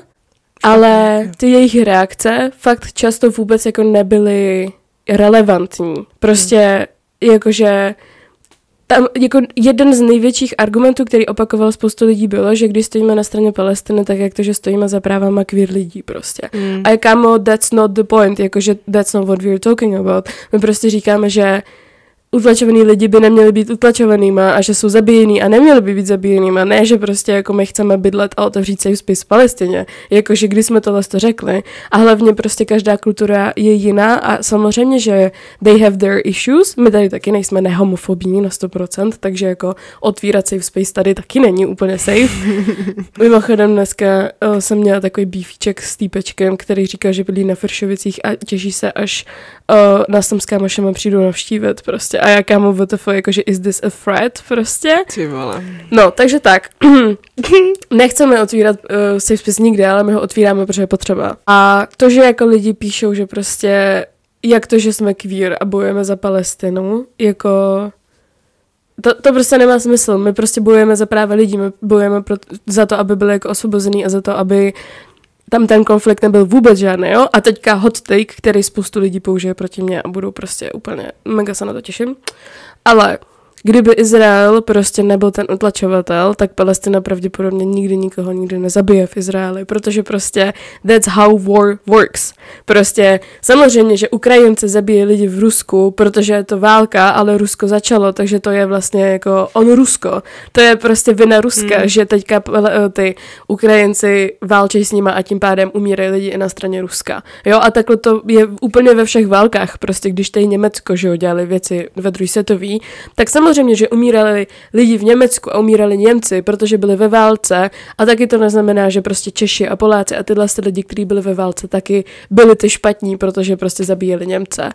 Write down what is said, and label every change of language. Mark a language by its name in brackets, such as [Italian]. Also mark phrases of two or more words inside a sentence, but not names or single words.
[Czech] Ale ty jejich reakce fakt často vůbec jako nebyly relevantní. Prostě jakože tam jako jeden z největších argumentů, který opakoval spoustu lidí, bylo, že když stojíme na straně Palestiny, tak jak to, že stojíme za právama queer lidí prostě. A kámo, [English] that's not the point, jakože that's not what we're talking about. [Czech] My prostě říkáme, že utlačovaný lidi by neměli být utlačovanýma a že jsou zabíjení a neměli by být zabíjenýma. Ne, že prostě jako my chceme bydlet a otevřít [English] safe space [Czech] v Palestině. Jakože když jsme tohle to řekli. A hlavně prostě každá kultura je jiná a samozřejmě, že [English] they have their issues. [Czech] My tady taky nejsme nehomofobní na 100%, takže jako otvírat [English] safe space [Czech] tady taky není úplně safe. Mimochodem dneska jsem měla takový beefíček s týpečkem, který říkal, že bydlí na Fršovicích a těší se, až nás tam s kámošema přijdu navštívit prostě. A já kámo WTF, jakože [English] is this a threat [Czech] prostě? Ty vole. No, takže tak. Nechceme otvírat [English] safe space [Czech] nikde, ale my ho otvíráme, protože je potřeba. A to, že jako lidi píšou, že prostě jak to, že jsme queer a bojujeme za Palestinu, jako to prostě nemá smysl. My prostě bojujeme za práva lidí, my bojujeme za to, aby byli jako osvobozený a za to, aby tam ten konflikt nebyl vůbec žádný, jo? A teďka [English] hot take, [Czech] který spoustu lidí použije proti mně a budou prostě úplně, mega se na to těším. Ale kdyby Izrael prostě nebyl ten utlačovatel, tak Palestina pravděpodobně nikoho nikdy nezabije v Izraeli, protože prostě [English] that's how war works. [Czech] Prostě samozřejmě, že Ukrajinci zabíjí lidi v Rusku, protože je to válka, ale Rusko začalo, takže to je vlastně jako on Rusko. To je prostě vina Ruska, že teďka ty Ukrajinci válčí s nima a tím pádem umírají lidi i na straně Ruska. Jo, a takhle to je úplně ve všech válkách. Prostě když tady Německo, že jo, dělali věci ve druhé světové, tak samozřejmě, že umírali lidi v Německu a umírali Němci, protože byli ve válce a taky to neznamená, že prostě Češi a Poláci a tyhle lidi, kteří byli ve válce, taky byli ty špatní, protože prostě zabíjeli Němce.